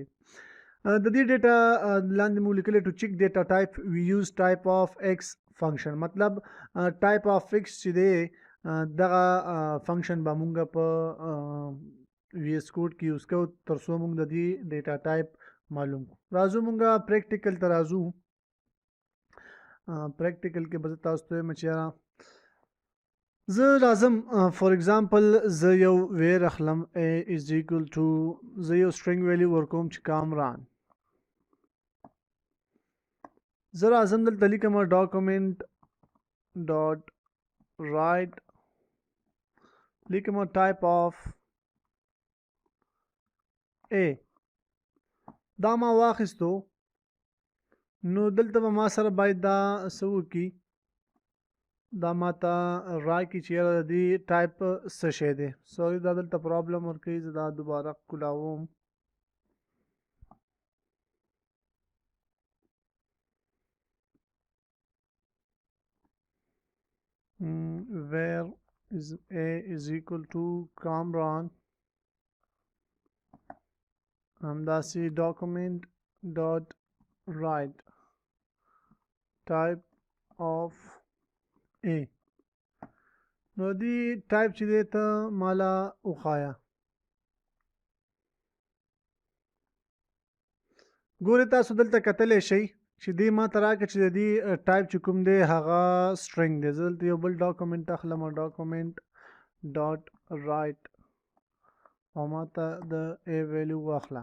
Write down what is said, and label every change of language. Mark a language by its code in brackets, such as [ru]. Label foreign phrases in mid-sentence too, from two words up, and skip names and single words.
[ps] د دې ډیټا لاندې مو لیکلی [en] to check data type we use type of x [ps] فنکشن مطلب [en] type of x [ps] چې دی دغه فنکشن به مونږ په وی ایس کوډ کې یوز کوو تر څو مونږ د دې ډیټا ټایپ معلوم کړو. راځو مونږ پریکټیکل ته راځو. پریکټیکل کې به زه تاسو ته وایم چې زه راځم [en] for example [ps] زه یو ویر اخلم [en] a is equal to [ps] زه یو [en] string value [ps] ورکوم چې کامران. زه راځم دلته لیکم [en] document dot write [ps] لیکم [en] type of a [ps] دا ما واخیستو نو دلته به ما سره باید دا څه وکړي دا ما ته راکړي چې یاره د دې ټایپ څه شی دی. سوري دا دلته پرابلم ورکوي زه دا دوباره کولاوم. [en] where is a is equal to Kamran همداسې document dot write type of a [ps] نو دی ټایپ چې دی ته مالا وښایه. ګورې تاسو دلته کتلی شئ چې دی ما ته راکړه چې د دې ټایپ چې کوم دی هغه سټرنګ دی. زه دلته یو بل ډاکومنټ اخلم [en] document dot write [ps] او ما ته د a ویلیو واخله.